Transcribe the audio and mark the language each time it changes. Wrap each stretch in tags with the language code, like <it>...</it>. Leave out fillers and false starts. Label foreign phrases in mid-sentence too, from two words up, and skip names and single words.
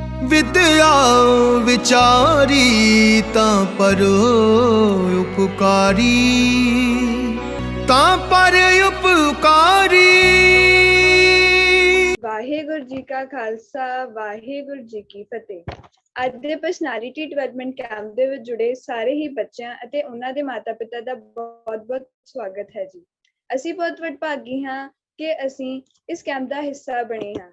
<bra>विद्या विचारी तां पर उपकारी, तां पर उपकारी।</bra> <pa>ਵਾਹਿਗੁਰੂ ਜੀ ਕਾ ਖਾਲਸਾ ਵਾਹਿਗੁਰੂ ਜੀ ਕੀ ਫਤਿਹ। ਅੱਜ ਦੇ</pa> <en>personality development camp</en> <pa>ਦੇ ਵਿੱਚ ਜੁੜੇ ਸਾਰੇ ਹੀ ਬੱਚਿਆਂ ਅਤੇ ਉਹਨਾਂ ਦੇ ਮਾਤਾ-ਪਿਤਾ ਦਾ ਬਹੁਤ-ਬਹੁਤ ਸਵਾਗਤ ਹੈ ਜੀ। ਅਸੀਂ ਬਹੁਤ ਵਡਭਾਗੀ ਹਾਂ ਕਿ ਅਸੀਂ ਇਸ ਕੈਂਪ ਦਾ ਹਿੱਸਾ ਬਣੇ ਹਾਂ।</pa>